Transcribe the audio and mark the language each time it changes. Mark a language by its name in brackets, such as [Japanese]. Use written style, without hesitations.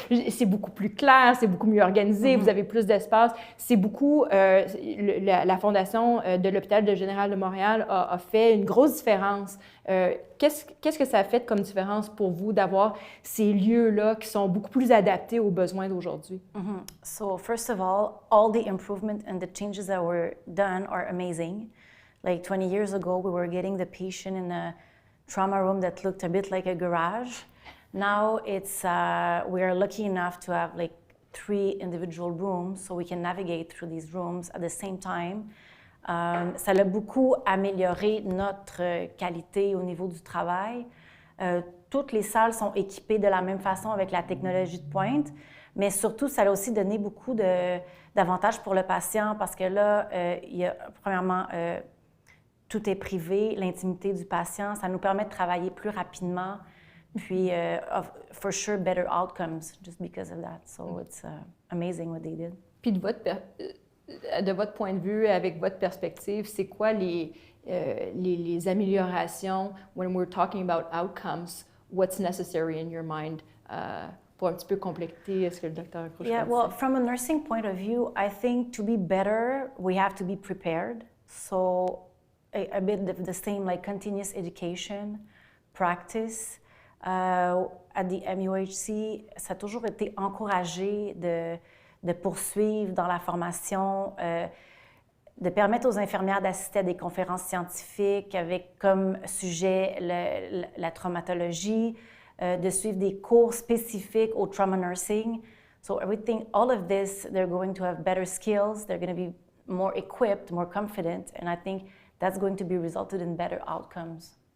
[French] C'est beaucoup plus clair, c'est beaucoup mieux organisé, mm-hmm. vous avez plus d'espace. C'est beaucoup, la Fondation de l'hôpital de général de Montréal a fait une grosse différence. Qu'est-ce que ça a fait comme différence pour vous d'avoir ces lieux-là qui sont beaucoup plus adaptés aux besoins d'aujourd'hui? Mm-hmm. [English] So first of all the improvement and the changes that were done are amazing. Like 20 years ago, we were getting the patient in a trauma room that looked a bit like a garage. Now it's we are lucky enough to have like 3 individual rooms, so we can navigate through these rooms at the same time. [French] Ça a beaucoup amélioré notre qualité au niveau du travail. Toutes les salles sont équipées de la même façon avec la technologie de pointe, mais surtout, ça a aussi donné beaucoup d'avantages pour le patient parce que là, il y a premièrement, tout est privé, l'intimité du patient. Ça nous permet de travailler plus rapidement. Puis, [English] for sure, better outcomes just because of that. So it's amazing what they did. [French] Puis de votre point de vue, avec votre perspective, c'est quoi les améliorations [English] when we're talking about outcomes? What's necessary in your mind? [French] Pour un petit peu compléter ce que le docteur Crochot [English] Yeah, well, from a nursing point of view, I think to be better, we have to be prepared. So a bit the same, like continuous education, practice. At the MUHC, [French] ça a toujours été encouragé de poursuivre dans la formation, de permettre aux infirmières d'assister à des conférences scientifiques avec comme sujet la traumatologie, de suivre des cours spécifiques au trauma nursing. [English] So everything, all of this, they're going to have better skills, they're going to be more equipped, more confident, and I think that's going to be resulted in better outcomes.